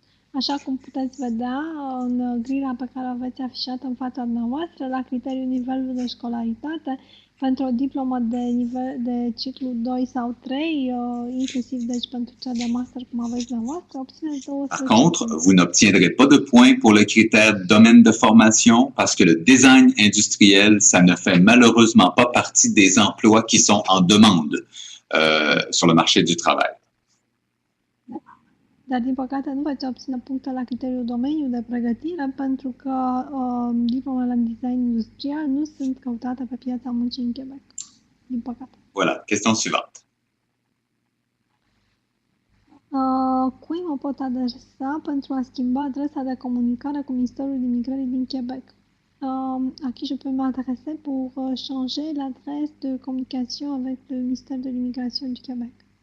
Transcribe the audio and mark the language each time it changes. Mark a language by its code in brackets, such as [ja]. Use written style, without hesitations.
[ro] Așa cum puteți vedea în grila pe care o aveți afișată în fața dumneavoastră, la criteriul nivelul de școlaritate, pentru o diplomă de ciclu 2 sau 3, inclusiv deci pentru cea de master cum aveți dumneavoastră, obțineți 12. [fr] Par contre, vous n'obtiendrez pas de points pour le critère domaine de formation parce que le design industriel, ça ne fait malheureusement pas partie des emplois qui sont en demande sur le marché du travail. [ro] dar din păcate nu veți obține puncte la criteriul domeniu de pregătire pentru că diplomele în design industrial nu sunt căutate pe piața muncii în Quebec. Din păcate. [fr] Voilà, question suivante. [ro] Cui mă pot adresa pentru a schimba adresa de comunicare cu Ministerul Imigrării din Québec? [fr] À qui je peux m'adresser pour changer l'adresse de communication avec le ministère de l'Immigration du Québec?